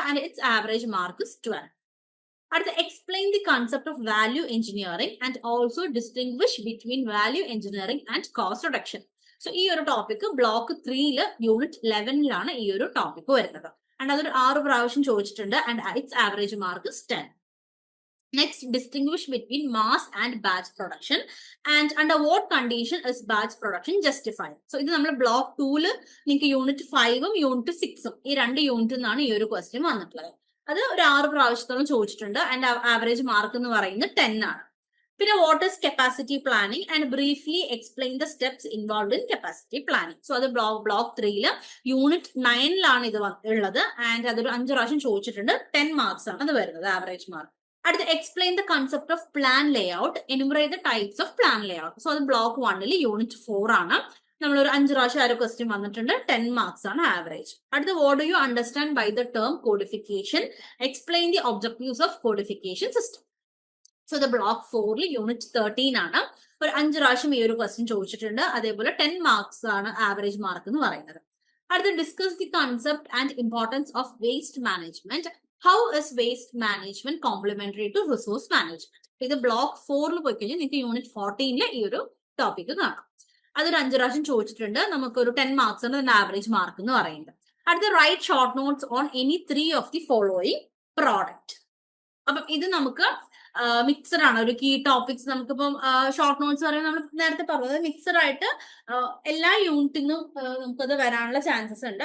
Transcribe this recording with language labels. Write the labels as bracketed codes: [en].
[en] And it's average mark 12. അടുത്ത explain the concept of value engineering and also distinguish between value engineering and cost reduction. [ml] So ഈ ഒരു topic block 3 unit 11 ഈ ഒരു topic വരുന്നത്. And അതൊരു 6 പ്രാവശ്യം ചോദിച്ചിട്ടുണ്ട്. [en] And it's average mark 10. Next, distinguish between mass and batch production and under what condition is batch production justified. [ml] So ഇത് നമ്മൾ ബ്ലോക്ക് 2 നിങ്ങൾക്ക് യൂണിറ്റ് 5ഉം യൂണിറ്റ് 6ഉം ഈ 2 യൂണിറ്റിൽ നിന്നാണ് ഈ ഒരു ക്വസ്റ്റ്യൻ വന്നിട്ടുള്ളത്. അത് ഒരു 6 പ്രാവശ്യത്തോളം ചോദിച്ചിട്ടുണ്ട്. ആൻഡ് ആവറേജ് മാർക്ക് എന്ന് പറയുന്നത് 10 ആണ്. [en] പിന്നെ what is capacity planning and briefly explain the steps involve in capacity planning. [ml] So അത് ബ്ലോക്ക് 3 യൂണിറ്റ് 9 ഇത് ഉള്ളത്. ആൻഡ് അതൊരു 5 പ്രാവശ്യം ചോദിച്ചിട്ടുണ്ട്. 10 മാർക്സ് ആണ് അത് വരുന്നത് ആവറേജ് മാർക്ക്. [en] അടുത്ത explain the concept of plan layout, enumerate the types of plan layout. [ml] So അത് ബ്ലോക്ക് 1 യൂണിറ്റ് 4 ആണ്. നമ്മളൊരു 5 പ്രാവശ്യം ആ ഒരു ക്വസ്റ്റ്യൻ വന്നിട്ടുണ്ട്. 10 മാർക്സ് ആണ് ആവറേജ്. [en] അടുത്ത what do you understand by the term codification, explain the objectives of codification system. [ml] So ഇത് ബ്ലോക്ക് 4 യൂണിറ്റ് 13 ആണ്. ഒരു 5 പ്രാവശ്യം ഈ ഒരു ക്വസ്റ്റ്യൻ ചോദിച്ചിട്ടുണ്ട്. അതേപോലെ 10 മാർക്സ് ആണ് ആവറേജ് മാർക്ക് എന്ന് പറയുന്നത്. അടുത്ത [en] Discuss the concept and importance of waste management. How is waste management complementary to resource management? [ml] ഇത് ബ്ലോക്ക് 4 പോയി കഴിഞ്ഞാൽ നിങ്ങൾക്ക് യൂണിറ്റ് 14 ഈ ഒരു ടോപ്പിക് കാണാം. അതൊരു 5 പ്രാവശ്യം ചോദിച്ചിട്ടുണ്ട്. നമുക്കൊരു 10 മാർക്സ് ആണ് അതിന്റെ ആവറേജ് മാർക്ക് എന്ന് പറയുന്നത്. [en] അടുത്ത write short notes on any 3 of the following product. [ml] അപ്പം ഇത് നമുക്ക് മിക്സഡ് ആണ്. ഒരു കീ ടോപ്പിക്സ് നമുക്കിപ്പം ഷോർട്ട് നോട്ട്സ് പറയുമ്പോൾ നമ്മൾ നേരത്തെ പറഞ്ഞത് മിക്സഡ് ആയിട്ട് എല്ലാ യൂണിറ്റിനും നമുക്കത് വരാനുള്ള ചാൻസസ് ഉണ്ട്.